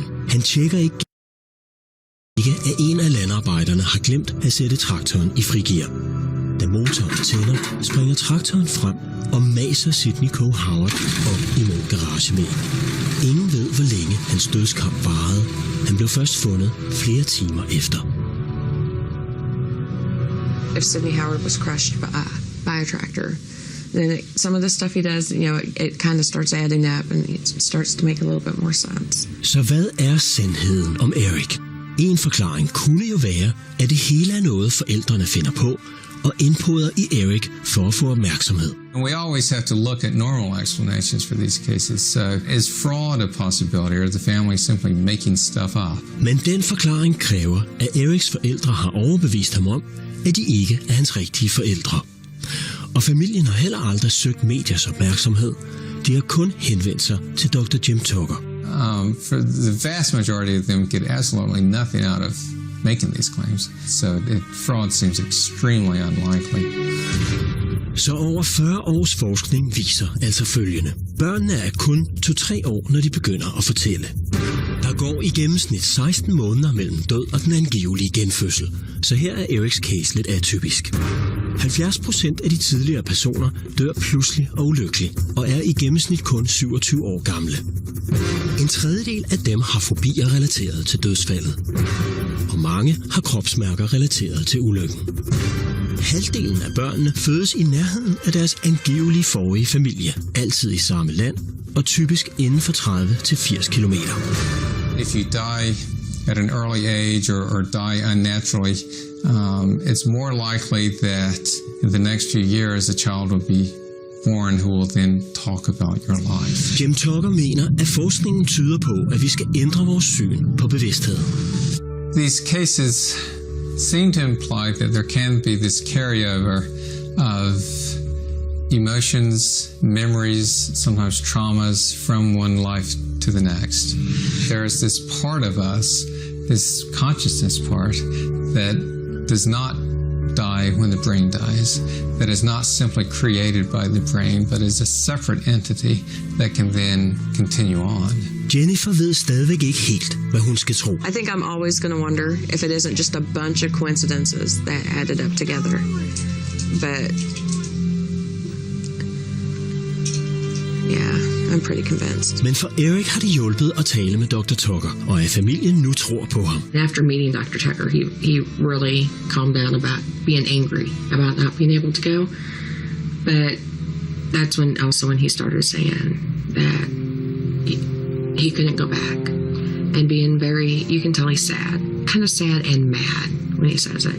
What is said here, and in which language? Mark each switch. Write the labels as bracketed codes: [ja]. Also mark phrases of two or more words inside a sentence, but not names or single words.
[da] Han tjekker ikke, at en af landarbejderne har glemt at sætte traktoren i frigear. Da motoren tænder, springer traktoren frem og maser Sidney Coe Howard op imod garagevæggen. Ingen ved, hvor længe hans dødskamp varede. Han blev først fundet flere timer efter. [en] if Sidney Howard was crushed by a tractor. Then some of the stuff he does, it kind of starts adding up, and it starts to make a little bit more sense. [da] Så hvad er sandheden om Erik? En forklaring kunne jo være, at det hele er noget, forældrene finder på og indpoder i Erik for at få opmærksomhed. [en] And we always have to look at normal explanations for these cases. So is fraud a possibility, or is the family simply making stuff up? [da] Men den forklaring kræver, at Eriks forældre har overbevist ham om, at de ikke er hans rigtige forældre. Og familien har heller aldrig søgt mediers opmærksomhed. De har kun henvendt sig til Dr. Jim Tucker. [en] For the vast majority of them get absolutely nothing out of making these claims. So fraud seems extremely unlikely. [da] Så over 40 års forskning viser altså følgende. Børnene er kun 2-3 år, når de begynder at fortælle. Der går i gennemsnit 16 måneder mellem død og den angivelige genfødsel. Så her er Eriks case lidt atypisk. 70% af de tidligere personer dør pludselig og ulykkeligt, og er i gennemsnit kun 27 år gamle. En tredjedel af dem har fobier relateret til dødsfaldet, og mange har kropsmærker relateret til ulykken. Halvdelen af børnene fødes i nærheden af deres angivelige forrige familie, altid i samme land, og typisk inden for 30-80 kilometer. [en] If you die at an early age or die unnaturally, it's more likely that in the next few years a child will be born who will then talk about your life. [da] Jim Tucker mener, at forskningen tyder på, at vi skal ændre vores syn på bevidstheden. [en] These cases seem to imply that there can be this carryover of emotions, memories, sometimes traumas from one life to the next. There is this part of us, this consciousness part, that does not die when the brain dies, that is not simply created by the brain, but is a separate entity that can then continue on. [da] Jennifer ved stadigvæk ikke helt, hvad hun skal tro. [en] I think I'm always going to wonder if it isn't just a bunch of coincidences that added up together. But yeah, I'm pretty convinced. [da] Men for Erik har det hjulpet at tale med Dr. Tucker, og at familien nu tror på ham. [en] After meeting Dr. Tucker, he really calmed down about being angry about not being able to go. But that's when he started saying that he couldn't go back, and being very, you can tell he's sad, kind of sad and mad when he says it.